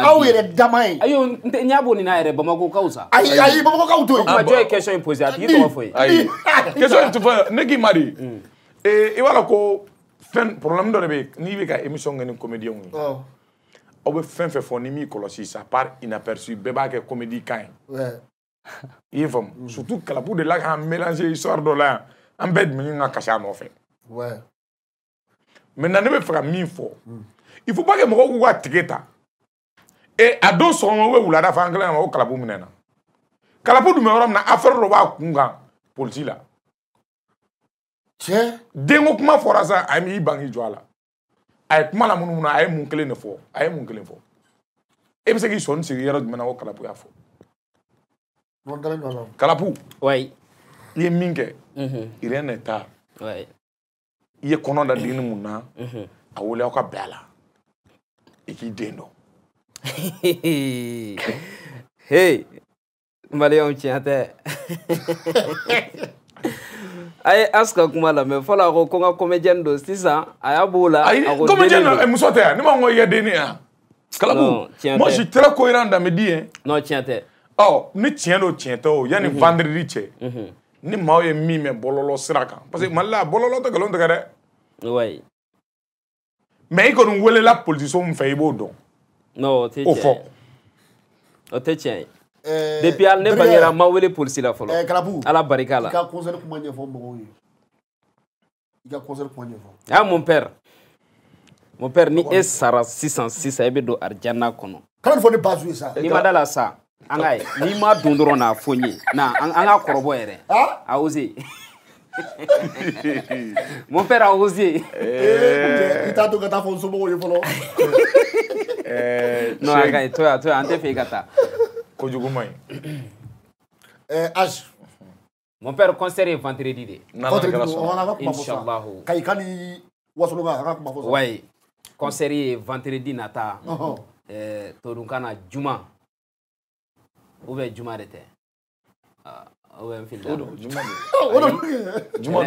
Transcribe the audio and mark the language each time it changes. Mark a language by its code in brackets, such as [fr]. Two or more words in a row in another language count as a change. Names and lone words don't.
[bm] nin ye aw yɛrɛ dama ye. ayo n y'a bɔ nin na yɛrɛ Bamakokaw sa. ayi Bamakɔkaw to yen. o kuma jɔn ye question in poser a tigi tɔgɔ fɔ ye. ayi question in tɛ fɔ ne k'i ma de. i b'a la ko fɛn problème dɔ de bɛ n'i bɛ ka émission kɛ ni comédien ye. aw bɛ fɛn fɛn fɔ ni m'i kɔlɔsi [fr] ça part inaperçu [bm] bɛɛ b'a kɛ comédie kan ye. i ye faamu surtout Kalabu de la k'an [fr] mélanger histoire [bm] dɔ la yan an bɛɛ tun ka kasi a nɔfɛ. maintenant ne bɛ fɛ ka min fɔ [fr] il faut pas que [bm] mɔgɔw k'u ka tige ta a don sɔgɔma u bɛ wulada fɛ an kɛlen ma ko Kalabu minɛ na Kalabu dun bɛ yɔrɔ min na affaire dɔ b'a kun kan politique la. tiɲɛ. denko kuma fɔra sa a y'i ban k'i jɔ a la a ye kuma la minnu na a ye mun kelen de fɔ a ye mun kelen fɔ e bɛ se k'i sɔnni sigi yɔrɔ jumɛn na ko Kalabu y'a fɔ. Kalabu. [fr] oui. [bm] i ye min kɛ. [fr] rien n'est tard. oui. [bm] i ye kɔnɔ da digini mun na a wele aw ka bɛn a la i k'i den dɔn. hey maliyɛnw tiɲɛ tɛ. a ye Aska kuma lamɛn fɔlɔ a ko n ka comédienne don sisan a y'a b'o la. ayi comédienne muso tɛ yan ne ma ko i ye denni yan. [fr] Kalabu moi je suis très cohérent dans mes dires. [bm] non tiɲɛ tɛ. ni tiɲɛ don tiɲɛ tɛ o yanni vendredi cɛ. ni maaw ye min mɛn bɔlɔlɔ sira kan [fr] parce que [bm] Mali la bɔlɔlɔ tɛ nkalon tigɛ dɛ. [fr] oui. [bm] mais i kɔni welela politicien min fɛ i b'o dɔn. non o tɛ o tiɲɛ fɔ. o tɛ tiɲɛ ye. depuis hali ne bangera n ma wele polisi la fɔlɔ. Kalabu Ala barika la. i ka concert kuma ɲɛfɔ mɔgɔw ye. i ka concert kuma ɲɛfɔ. [fr] ah mon père [bm] ni e sara sisan e bɛ don arijana kɔnɔ. kana nin fɔ ne base ye sa. n'i ma da la sa an ka ye n'i ma don dɔrɔn n'a fɔ n ye na an ka kɔrɔbɔ yɛrɛ. [fr] a osé. mon père a osé. [bm] i t'a to ka taa fɔ n somɔgɔw ye fɔlɔ. non a ka ɲi to yan an tɛ fɛ i ka taa. kojugu man ɲi. H. [fr] mon père [bm] concert ye vendredi de. [ar] Inchallah. [bm] Kayika ni Wasologa an ka kuma fɔ sa. oui concert ye vendredi nata. todunkan na juma [fr] ou bien [bm] juma de tɛ. [fr] ou bien [bm] n filila. juma don.